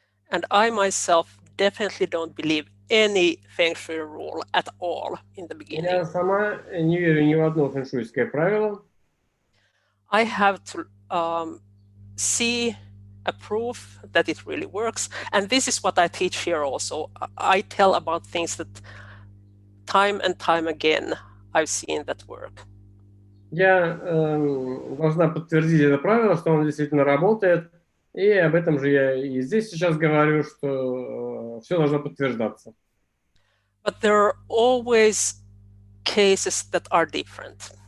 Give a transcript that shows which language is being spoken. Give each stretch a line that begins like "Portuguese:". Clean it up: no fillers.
English: And I myself definitely don't believe any feng-shui rule at all in the beginning.
Russian: Я сама не верю ни в одно фэншуйское правило.
English: I have to see a proof that it really works. And this is what I teach here also. I tell about things that time and time again I've seen that work.
Russian: Я должна подтвердить это правило, что оно действительно работает. И об этом же я и здесь сейчас говорю, что все должно подтверждаться.
English: But there are always cases that are different.